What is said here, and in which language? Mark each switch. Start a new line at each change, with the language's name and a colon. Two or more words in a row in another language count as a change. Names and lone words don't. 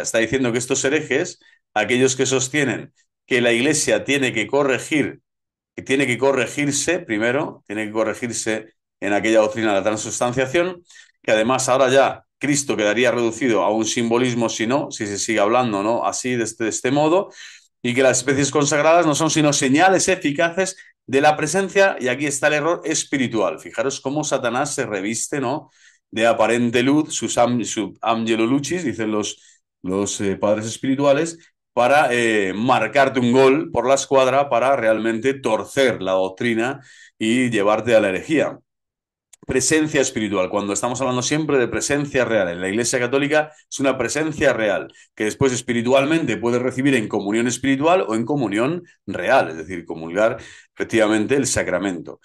Spanish: Está diciendo que estos herejes, aquellos que sostienen que la Iglesia tiene que corregir, que tiene que corregirse primero, tiene que corregirse en aquella doctrina de la transustanciación, que además ahora ya Cristo quedaría reducido a un simbolismo si no, si se sigue hablando, ¿no?, así, de este modo, y que las especies consagradas no son sino señales eficaces de la presencia, y aquí está el error, espiritual. Fijaros cómo Satanás se reviste, ¿no?, de aparente luz,
Latin: sub angelo lucis,
Spanish: dicen los padres espirituales, para marcarte un gol por la escuadra, para realmente torcer la doctrina y llevarte a la herejía. Presencia espiritual. Cuando estamos hablando siempre de presencia real, en la Iglesia Católica es una presencia real, que después espiritualmente puedes recibir en comunión espiritual o en comunión real, es decir, comulgar efectivamente el sacramento.